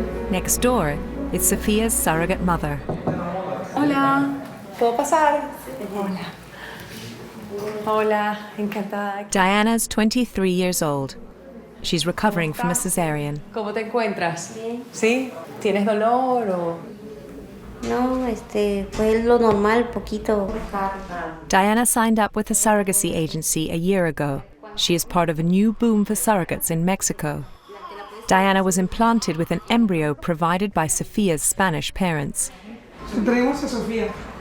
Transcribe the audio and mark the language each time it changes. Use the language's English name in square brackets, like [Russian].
[English] Next door is Sophia's surrogate mother. [Spanish] Hola, ¿puedo pasar? Hola. Hola, encantada. [English] Diana's 23 years old. She's recovering from a cesarean. [Spanish] ¿Cómo te encuentras? Bien. ¿Sí? ¿Tienes dolor o...? No, fue lo normal, poquito. [English] Diana signed up with a surrogacy agency a year ago. She is part of a new boom for surrogates in Mexico. Diana was implanted with an embryo provided by Sophia's Spanish parents. [Spanish] Traemos a Sofía.